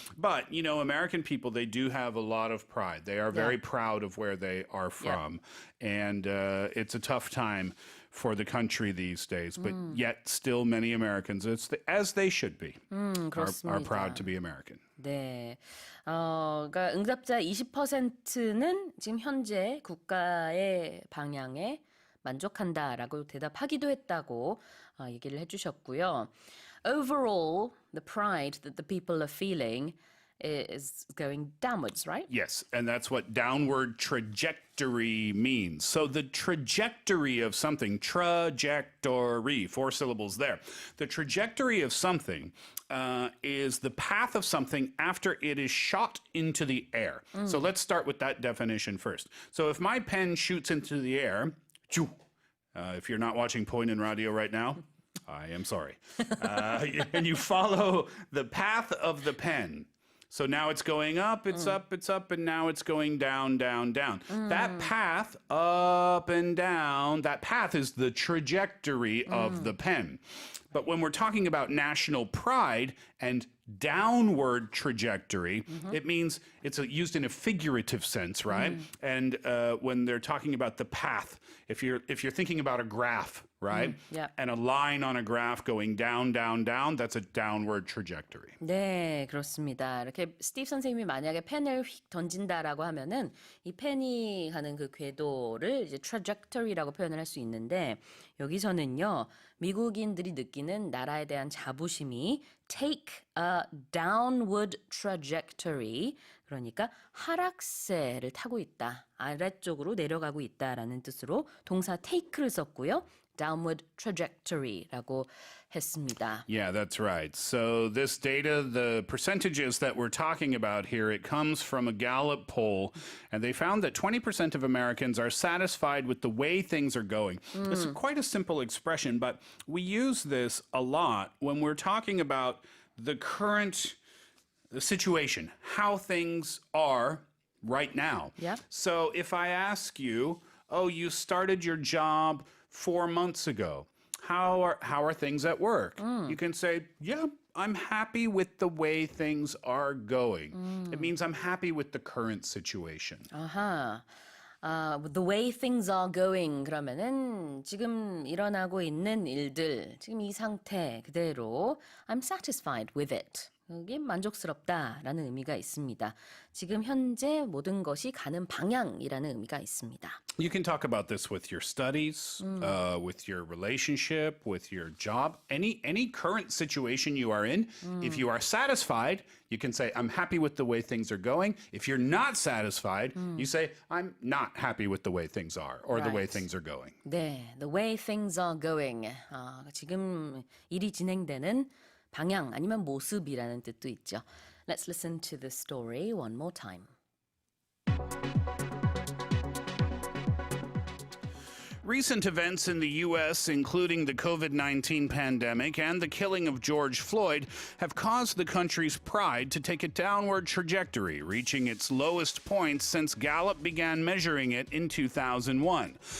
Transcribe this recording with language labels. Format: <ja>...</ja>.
<en>But, you know, American people, they do have a lot of pride. They are very proud of where they are from. And it's a tough time for the country these days. But yet still many Americans, as they should be, are proud to be American.</en> <ko>네. 그러니까 응답자 20%는 지금 현재 국가의 방향에 만족한다라고 대답하기도 했다고 얘기를 해주셨고요.</ko> <en>Overall, the pride that the people are feeling is going downwards, right? Yes, and that's what downward trajectory means. So the trajectory of something, trajectory, 4 syllables there. The trajectory of something is the path of something after it is shot into the air. So let's start with that definition first. So if my pen shoots into the air, if you're not watching Point in Radio right now, I am sorry. And you follow the path of the pen. So now it's going up, it's up, and now it's going down, down, down. That path up and down, that path is the trajectory of the pen. But when we're talking about national pride and downward trajectory, it means it's used in a figurative sense, right? And when they're talking about the path, if you're thinking about a graph, right? Yeah. And a line on a graph going down, down, down, that's a downward trajectory.</en> <ko>네, 그렇습니다. 이렇게 스티브 선생님이 만약에 펜을 휙 던진다라고 하면은 이 펜이 가는 그 궤도를 이제 trajectory라고 표현을 할 수 있는데 여기서는요, 미국인들이 느끼는 나라에 대한 자부심이</ko> <en>take a downward trajectory,</en> <ko>그러니까 하락세를 타고 있다, 아래쪽으로 내려가고 있다라는 뜻으로 동사 take를 썼고요. downward trajectory라고 했습니다.</ko> <en>Yeah, that's right. So this data, the percentages that we're talking about here, it comes from a Gallup poll, and they found that 20% of Americans are satisfied with the way things are going. It's quite a simple expression, but we use this a lot when we're talking about the current situation, how things are right now. Yeah. So if I ask you, oh, you started your job 4 months ago. How are things at work? You can say, yeah, I'm happy with the way things are going. It means I'm happy with the current situation.</en> <ko>아하.</ko> <en>The way things are going</en> <ko>그러면은 지금 일어나고 있는 일들, 지금 이 상태 그대로</ko> <en>I'm satisfied with it.</en> <ko>이게 만족스럽다라는 의미가 있습니다. 지금 현재 모든 것이 가는 방향이라는 의미가 있습니다.</ko> <en>You can talk about this with your studies, with your relationship, with your job, any current situation you are in. If you are satisfied, you can say, I'm happy with the way things are going. If you're not satisfied, you say, I'm not happy with the way things are or the way things are going.</en> <ko>네,</ko> <en>the way things are going.</en> <ko>지금 일이 진행되는 방향 아니면 모습이라는 뜻도 있죠.</ko> <en>Let's listen to the story one more time. Recent events in the U.S., including the COVID-19 pandemic and the killing of George Floyd, have caused the country's pride to take a downward trajectory, reaching its lowest point since Gallup began measuring it in 2001.</en>